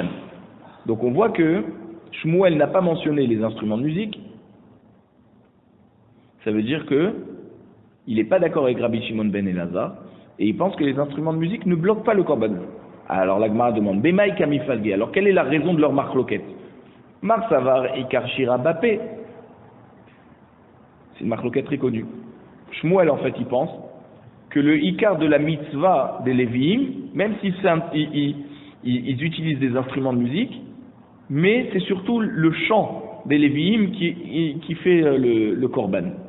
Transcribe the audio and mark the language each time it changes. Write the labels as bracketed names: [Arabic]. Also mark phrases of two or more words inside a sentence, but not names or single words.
[French] Donc on voit que Shmuel n'a pas mentionné les instruments de musique. Ça veut dire que il n'est pas d'accord avec Rabbi Shimon ben Elazar et il pense que les instruments de musique ne bloquent pas le korban. Alors la Gemara demande [Aramaic] במאי קמיפלגי. [French] Alors quelle est la raison de leur marloquette? [Aramaic] מר סבר עיקר שירה בפה. [French] C'est une marloquette très connue. Shmuel, en fait, il pense que le ikar de la mitzvah des Lévi'im, même s'ils ils utilisent des instruments de musique, mais c'est surtout le chant des Lévi'im qui fait le korban.